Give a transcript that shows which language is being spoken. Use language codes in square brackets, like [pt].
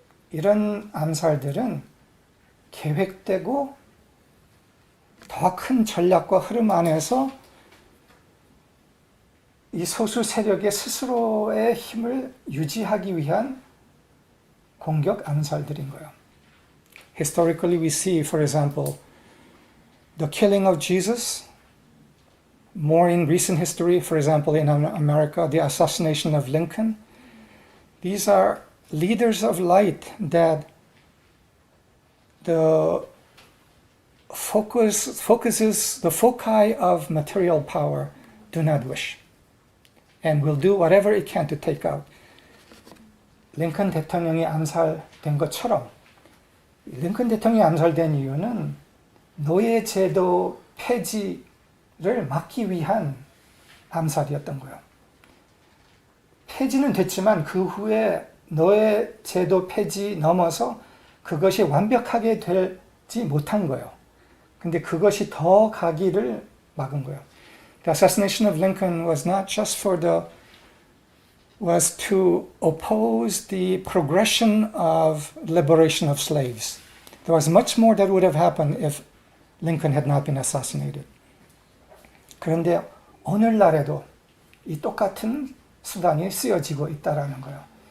[ko] 이런 암살들은 계획되고 더 큰 전략과 흐름 안에서 이 소수 세력의 스스로의 힘을 유지하기 위한 공격 암살들인 거예요. [en] Historically we see, for example, the killing of Jesus. More in recent history, for example, in America, the assassination of Lincoln. These are leaders of light that the the foci of material power do not wish and will do whatever it can to take out. [ko] 링컨 대통령이 암살된 것처럼 링컨 대통령이 암살된 이유는 노예제도 폐지를 막기 위한 암살이었던 거예요. 폐지는 됐지만 그 후에 노예제도 폐지 넘어서 그것이 완벽하게 되지 못한 거예요. 근데 그것이 더 가기를 막은 거예요. [en] The assassination of Lincoln was not just was to oppose the progression of liberation of slaves. There was much more that would have happened if Lincoln had not been assassinated. [ko] 그런데 오늘날에도 이 똑같은 수단이 쓰여지고 있다라는 거예요.